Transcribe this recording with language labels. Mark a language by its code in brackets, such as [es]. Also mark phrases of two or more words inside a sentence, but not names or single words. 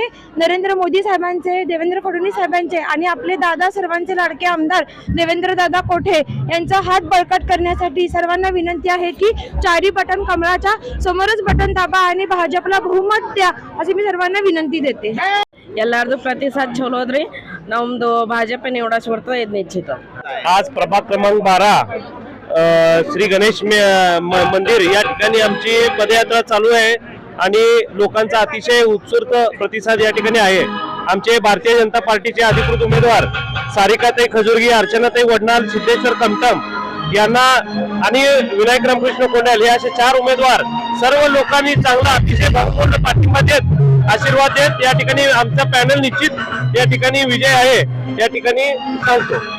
[mr] नरेंद्र मोदी साहेबांचे, देवेंद्र फडणवीस साहेबांचे आणि आपले दादा सर्वांचे लाडके आमदार देवेंद्र दादा कोठे यांचा हात बळकट करण्यासाठी सर्वांना विनंती आहे की 4 बटन कमळाच्या समोरच बटन दाबा आणि भाजपला बहुमत द्या अशी मी सर्वांना विनंती देते. [kn] ಎಲ್ಲರದು ಪ್ರತಿಸಾದ ಚಲೋ ಅದ್ರಿ. ನಮ್ದು ಭಾಜಪ ನಿವಡಸ್ ಬರ್ತದೆ ಇದು ನಿಶ್ಚಿತ. [mr] आज प्रभाग क्रमांक 12 श्री गणेश मंदिर या ठिकाणी आमची पदयात्रा चालू आहे आणि लोकांचा अतिशय उत्स्फूर्त प्रतिसाद या ठिकाणी आहे. आमचे भारतीय जनता पार्टीचे अधिकृत उमेदवार सारिकाताई खजुर्गी, अर्चनाताई वडनाल, सिद्धेश्वर कमटम यांना आणि विनायक रामकृष्ण कोंडाल हे असे 4 उमेदवार सर्व लोकांनी चांगला अतिशय भरपूर पाठिंबा देत आशीर्वाद देत या ठिकाणी आमचा पॅनल निश्चित या ठिकाणी विजय आहे या ठिकाणी सांगतो.